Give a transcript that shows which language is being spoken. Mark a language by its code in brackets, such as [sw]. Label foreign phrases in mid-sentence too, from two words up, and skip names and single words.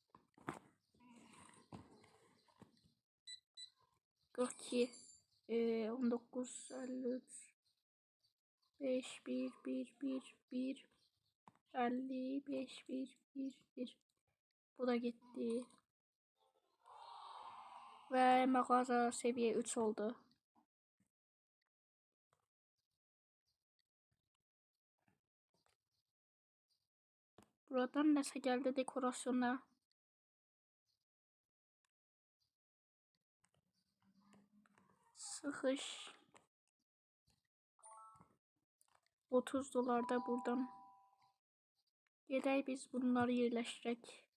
[tr] 42 19 53 5 1 1 1 1 55 1 1 1 bu da gitti. Ve mağaza seviye 3 oldu. [az] Buradan nəsə gəldi dekorasyona. Sıxış. 30 dolar da buradan. Gedək biz bunları yerləşdirək.